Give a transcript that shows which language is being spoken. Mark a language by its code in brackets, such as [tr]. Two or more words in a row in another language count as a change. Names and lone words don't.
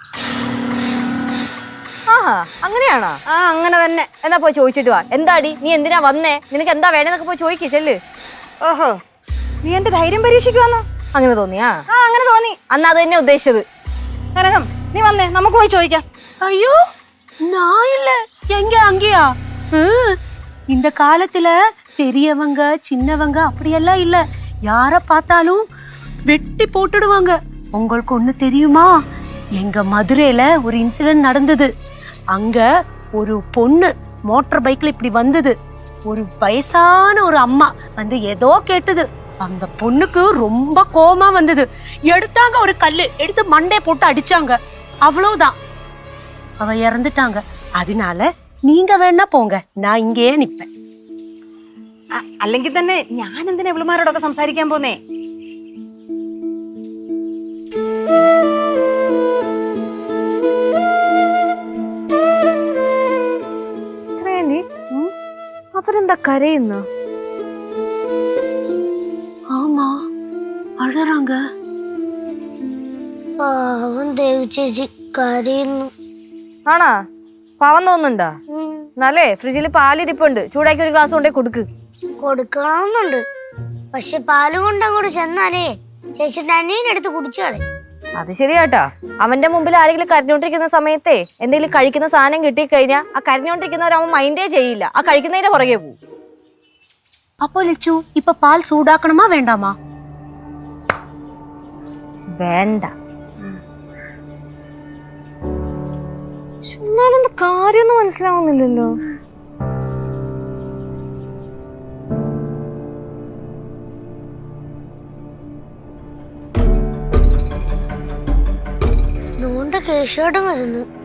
[ml] അങ്ങനെയാണോ? അങ്ങനെ തന്നെ. എന്നാ പോയി ചോദിച്ചിട്ട് വാ. എന്താടി നീ എന്തിനാ വന്നേ? നിനക്ക് എന്താ വേണമെന്നൊക്കെ പോയി ചോദിക്കേ ചെല്ല്. ഓഹോ, നീ എന്റെ ധൈര്യം പരീക്ഷിക്കുവാന്നോ? അങ്ങനെ തോന്നിയാ? അങ്ങനെ തോന്നി. അന്ന് അത് തന്നെ ഉദ്ദേശിച്ചത്. കനകം, നീ വന്നേ, നമുക്ക് പോയി ചോദിക്കാം. [ta] ஐயோ நான் இல்ல, எங்க அங்கேயா? இந்த காலத்துல பெரியவங்க சின்னவங்க அப்படியெல்லாம் இல்ல, யார பார்த்தாலும் வெட்டி போட்டுடுவாங்க. உங்களுக்கு ஒண்ணு தெரியுமா? எங்க மதுரையில ஒரு இன்சிடென்ட் நடந்தது. அங்க ஒரு பொண்ணு [en] motor bike [ta] இப்படி வந்தது. ஒரு வயசான ஒரு அம்மா வந்து ஏதோ கேட்டது. அந்த பொண்ணுக்கு ரொம்ப கோபமா வந்தது. எடுத்தாங்க ஒரு கல்லு, எடுத்து மண்டே போட்டு அடிச்சாங்க. அவ்வளவுதான், அவ இறந்துட்டாங்க. அதனால நீங்க வேணா போங்க, நான் இங்கேயே நிப்பேன். [ml] അല്ലെങ്കിൽ തന്നെ ഞാൻ എന്തിനാ ഇവളുമാരോടൊക്കെ സംസാരിക്കാൻ പോന്നേ? അവരെന്താ കരയുന്നു? [ta] ஆமா, அழறாங்க. [ml] പാവം ദേവി ചേച്ചി കരയുന്നു. ആണാ? പാവം തോന്നുന്നുണ്ടോ? എന്നാലേ ഫ്രിഡ്ജിൽ പാലിരിപ്പുണ്ട്, ചൂടാക്കി ഒരു ഗ്ലാസ് കൊണ്ടേ കൊടുക്ക്. കൊടുക്കണമെന്നുണ്ട്, പക്ഷെ പാല് കൊണ്ട് അങ്ങോട്ട് ചെന്നാലേ ചേച്ചിന്റെ അനിയനെടുത്ത് കുടിച്ചാളെ. അത് ശരിയാട്ടാ. അവന്റെ മുമ്പിൽ ആരെങ്കിലും കരഞ്ഞോണ്ടിരിക്കുന്ന സമയത്തെ എന്തെങ്കിലും കഴിക്കുന്ന സാധനം കിട്ടിക്കഴിഞ്ഞാൽ ആ കരഞ്ഞോണ്ടിരിക്കുന്നവർ അവൻ മൈൻഡേ ചെയ്യില്ല, ആ കഴിക്കുന്നതിന്റെ പുറകെ പോകും. [ta] அப்போ லிச்சு, இப்ப பால் சூடாக்கணுமா வேண்டாமா? [ml] വേണ്ട. എന്നാലും കാര്യമൊന്നും മനസ്സിലാവുന്നില്ലല്ലോ. നോണ്ട കേശോടം വരുന്നു.